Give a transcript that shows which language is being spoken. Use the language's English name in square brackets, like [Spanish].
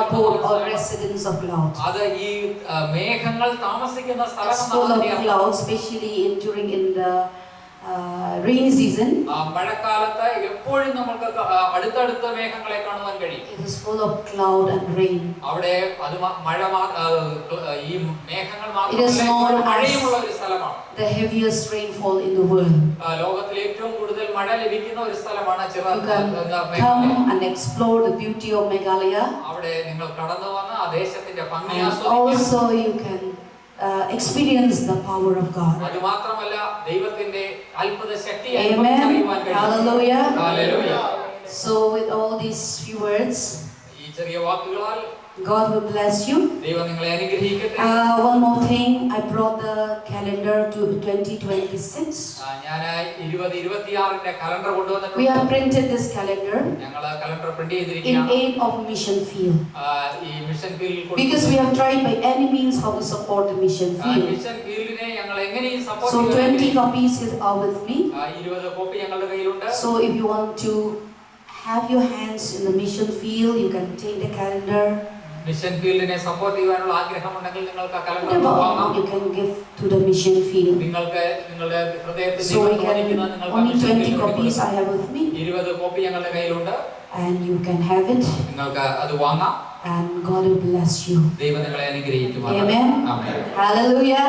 [English] Abode or residence of cloud. [Malayalam] അത് ഈ മേഘങ്ങൾ താമസിക്കുന്ന [English] It's full of [Malayalam] സ്ഥലം. [English] clouds, especially in the rainy season. [Malayalam] മഴക്കാലത്ത് എപ്പോഴും നമുക്ക് അടുത്തടുത്ത മേഘങ്ങളെ കാണുവാൻ കഴിയും. [English] It is full of cloud and rain. [Malayalam] അവിടെ അത് മഴ ഈ മേഘങ്ങൾ [English] It is known [Malayalam] മാത്രമല്ല [English] as [Malayalam] മഴയുമുള്ള ഒരു സ്ഥലമാണ്. [English] the heaviest rainfall in the world. [Malayalam] ലോകത്തിൽ ഏറ്റവും കൂടുതൽ മഴ ലഭിക്കുന്ന ഒരു സ്ഥലമാണ് [English] You can come and explore the beauty of Meghalaya. [Malayalam] അവിടെ നിങ്ങൾ കടന്നു വന്ന് ആ ദേശത്തിന്റെ ഭംഗി [English] And [Malayalam] ആസ്വദിക്കാം. [English] also you can experience the power of God. [Malayalam] അത് മാത്രമല്ല ദൈവത്തിന്റെ അത്ഭുത ശക്തി [English] Amen. [Malayalam] അറിയുവാൻ കഴിയും. [English] Hallelujah. Hallelujah. So with all these few words, [Malayalam] ഈ ചെറിയ വാക്കുകളാൽ [English] God will bless you. [Malayalam] ദൈവം നിങ്ങളെ അനുഗ്രഹിക്കട്ടെ. [English] One more thing, I brought the calendar to 2026. [Malayalam] ഞാൻ 2026 കലണ്ടർ കൊണ്ടുവന്നിട്ടുണ്ട്. [English] We have printed this calendar [Malayalam] ഞങ്ങൾ കലണ്ടർ പ്രിന്റ് [English] in [Malayalam] ചെയ്തിരിക്കുകയാണ്. [English] aid of mission field. [Malayalam] ഈ മിഷൻ ഫീൽഡിൽ [English] Because we have tried by any means how to support the mission field. [Malayalam] Mission ഫീൽഡിനെ ഞങ്ങൾ എങ്ങനെയും support [English] So [Malayalam] ചെയ്യാൻ [English] 20 copies are with me. [Malayalam] 20 copy ഞങ്ങളുടെ കയ്യിലുണ്ട്. [English] So if you want to have your hands in the mission field, you can take the calendar. [Malayalam] Mission ഫീൽഡിനെ support ചെയ്യാനുള്ള ആഗ്രഹമുണ്ടെങ്കിൽ നിങ്ങൾക്ക് കലണ്ടർ [English] Whatever [Malayalam] വാങ്ങാം. [English] amount you can give to the mission field. [Malayalam] നിങ്ങൾക്ക് നിങ്ങളുടെ ഹൃദയത്തിൽ [English] So we can, [Malayalam] നിങ്ങൾക്ക് [English] only 20 copies I have with me, [Malayalam] 20 copy ഞങ്ങളുടെ കയ്യിലുണ്ട്. [English] and you can have it, [Malayalam] നിങ്ങൾക്ക് അത് വാങ്ങാം. [English] and God will bless you. [Malayalam] ദൈവം നിങ്ങളെ അനുഗ്രഹിക്കുമാറാകട്ടെ. [English] Amen. [Malayalam] ആമേൻ. [English] Hallelujah.